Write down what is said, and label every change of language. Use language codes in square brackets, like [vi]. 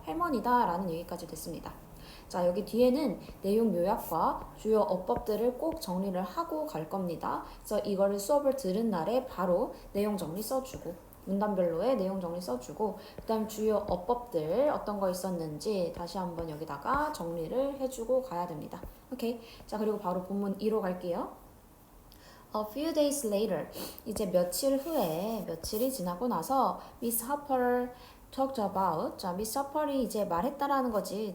[ko] 할머니다라는 얘기까지 됐습니다. 자, 여기 뒤에는 내용 요약과 주요 어법들을 꼭 정리를 하고 갈 겁니다. 그래서 이거를 수업을 들은 날에 바로 내용 정리 써주고 문단별로의 내용 정리 써주고 그 다음 주요 어법들 어떤 거 있었는지 다시 한번 여기다가 정리를 해주고 가야 됩니다. 오케이. 자, 그리고 바로 본문 2로 갈게요. [en] A few days later, [ko] 이제 며칠 후에 며칠이 지나고 나서 [en] Miss Harper talked about. [ko] 자, 미스 허펄이 이제 말했다라는 거지.